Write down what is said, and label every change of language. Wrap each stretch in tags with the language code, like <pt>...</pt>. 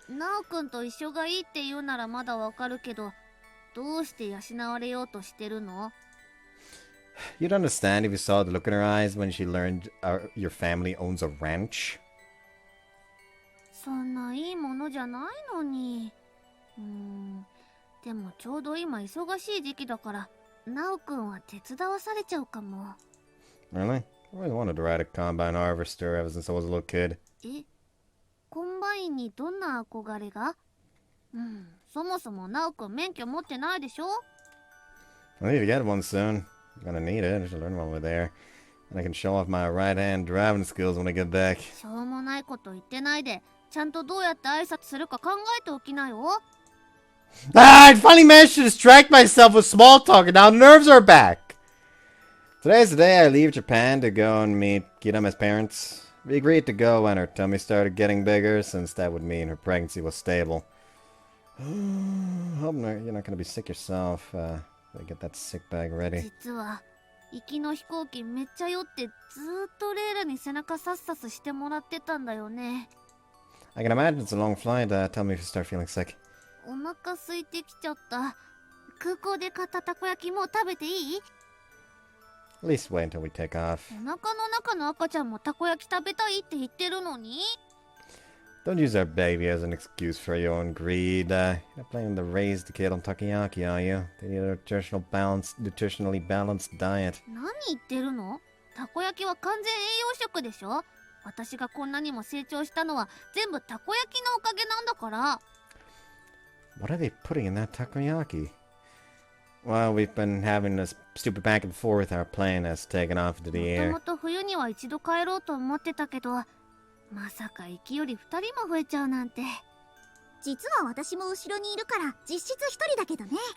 <ja>ナオくんと一緒がいいって言うならまだわかるけど、どうして養われようとしてるの？</ja> <en>You'd understand if you saw the look in her eyes when she learned your family owns a ranch.</en> <ja>そんないいものじゃないのに。でもちょうど今忙しい時期だから、ナオくんは手伝わされちゃうかも。</ja> <en>Really? I always wanted to ride a combine harvester ever since I was a little kid.</en> <ja>コンバインにどんな憧れが？そもそもナオくん免許持ってないでしょ？</ja> <en>I need to get one soon. I'm gonna need it. I should learn while we're there. And I can show off my right-hand driving skills when I get back.</en> <ja>しょうもないこと言ってないで、ちゃんとどうやって挨拶するか考えておきなよ。</ja> <en>I finally managed to distract myself with small talk and now nerves are back. Today's the day I leave Japan to go and meet Kirame's parents. We agreed to go when her tummy started getting bigger, since that would mean her pregnancy was stable. Hope you're not gonna be sick yourself. Get that sick bag ready.</en> <ja>実は行きの飛行機めっちゃ酔ってずーっとレイラに背中さっさすしてもらってたんだよね。</ja> <en>I can imagine it's a long flight. Tell me if you start feeling sick.</en> <ja>お腹空いてきちゃった。空港で買ったたこ焼きもう食べていい？</ja> <en>At least wait until we take off.</en> <ja>お腹の中の赤ちゃんもたこ焼き食べたいって言ってるのに。</ja> <en>Don't use our baby as an excuse for your own greed. You're not planning to raise the kid on takoyaki, are you? They need a nutritionally balanced diet.</en> <ja>何言ってるの？たこ焼きは完全栄養食でしょ？私がこんなにも成長したのは全部たこ焼きのおかげなんだから。</ja> <en>What are they putting in that takoyaki? Well, we've been having this stupid back and forth. Our plane has taken off into the</en> <ja>も</ja> <en>air.</en> <ja>ともと冬には一度帰ろうと思ってたけど、まさか行きより2人も増えちゃうなんて。実は私も後ろにいるから実質1人だけどね。</ja>